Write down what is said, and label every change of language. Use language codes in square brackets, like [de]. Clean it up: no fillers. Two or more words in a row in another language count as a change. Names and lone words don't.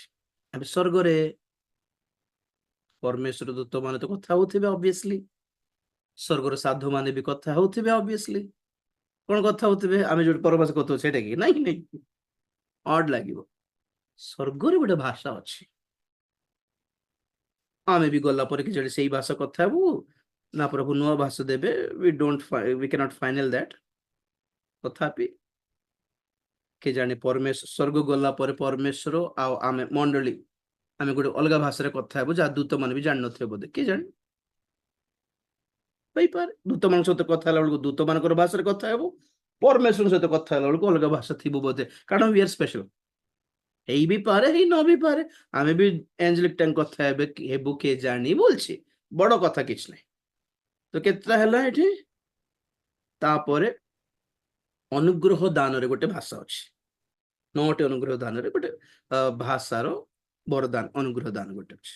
[or] ଏବେ ସ୍ୱର୍ଗରେ ପରମେଶ୍ୱର ଦୂତ ମାନେ ତ କଥା ହଉଥିବେ ଅବଭିୟସଲି, ସ୍ୱର୍ଗର ସାଧୁ ମାନେ ବି କଥା ହଉଥିବେ ଅବଭିୟସଲି। କଣ କଥା ହଉଥିବେ, ଆମେ ଯୋଉଠି ପରଭାଷା କଥା ହଉ ସେଇଟା କି ନାଇଁ ନାଇଁ, ଅଡ୍ ଲାଗିବ। ସ୍ୱର୍ଗରେ ଗୋଟେ ଭାଷା ଅଛି, ଆମେ ବି ଗଲା ପରେ କି ଯଦି ସେଇ ଭାଷା କଥା ହେବୁ ନା ପ୍ରଭୁ ନୂଆ ଭାଷା ଦେବେ, [en] we cannot final that। [or] ତଥାପି କେ ଜାଣି ପରମେଶ୍ୱର ସ୍ୱର୍ଗ ଗଲା ପରେ ପରମେଶ୍ୱର ଆଉ ଆମେ ମଣ୍ଡଳୀ ଆମେ ଗୋଟେ ଅଲଗା ଭାଷାରେ କଥା ହେବୁ, ଯାହା ଦୂତ ମାନେ ବି ଜାଣିନଥିବେ ବୋଧେ, କିଏ ଜାଣି ହେଇପାରେ। ଦୂତ ମାନଙ୍କ ସହିତ କଥା ହେଲା ବେଳକୁ ଦୂତ ମାନଙ୍କର ଭାଷାରେ କଥା ହେବୁ, ପରମେଶ୍ୱର ସହିତ କଥା ହେଲା ବେଳକୁ ଅଲଗା ଭାଷା ଥିବ ବୋଧେ, କାରଣ [en] we are special। [or] ହେଇ ବି ପାରେ, ହେଇ ନ ବି ପାରେ, ଆମେ ବି [en] angelic tongue [or] କଥା ହେବୁ କିଏ ଜାଣି ବୋଲଛି, ବଡ କଥା କିଛି ନାହିଁ। ତ କେତେଟା ହେଲା ଏଠି, ତାପରେ ଅନୁଗ୍ରହ ଦାନରେ ଗୋଟେ ଭାଷା ଅଛି, 9ଟି ଅନୁଗ୍ରହ ଦାନରେ ଗୋଟେ ଭାଷାର ବରଦାନ ଅନୁଗ୍ରହ ଦାନ ଗୋଟେ ଅଛି।